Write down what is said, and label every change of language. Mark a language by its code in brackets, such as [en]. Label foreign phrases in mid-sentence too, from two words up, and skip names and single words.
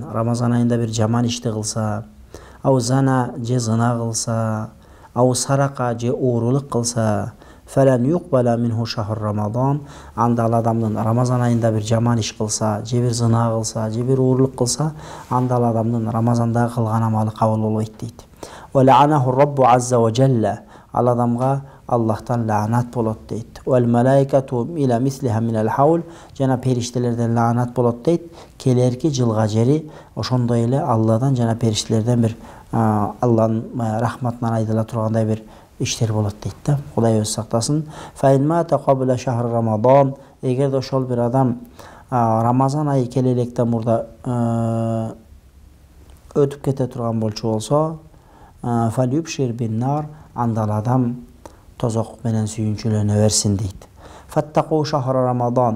[ky] Рамазан айында бир жаман ишти кылса, [ar] أو زنى [ky] же зына кылса, [ar] أو سرق [ky] же уурулук кылса, [ar] فلن يقبل منه شهر رمضان. [ky] Анда ал адамдын Рамазан айында бир жаман иш кылса, же бир зына кылса, же бир уурулук кылса, анда ал адамдын Рамазандагы кылган амалы кабыл болбойт дейт. [ar] ولعنه ربه عز وجل. [ky] Ал адамга Аллахтан лаанат болот дейт. [ar] والملائكة إلى مثلها من الحول. [ky] Жана периштелерден лаанат болот дейт. Келерки жылга жери ошондой эле Алладан жана периштелерден бир Алланын рахматынан айдыла тургандай бир иштер болот дейт да. Кудай өз сактасын. [ar] فإن مات قبل شهر رمضان. [ky] Эгерде ошол бир адам Рамазан айы келе электен мурда өтүп кете турган болсо, [ar] فليبشر بالنار, [ky] анда ал адам тозок менен сүйүнчүлөнө берсин дейт. [ar] فاتقوا شهر رمضان.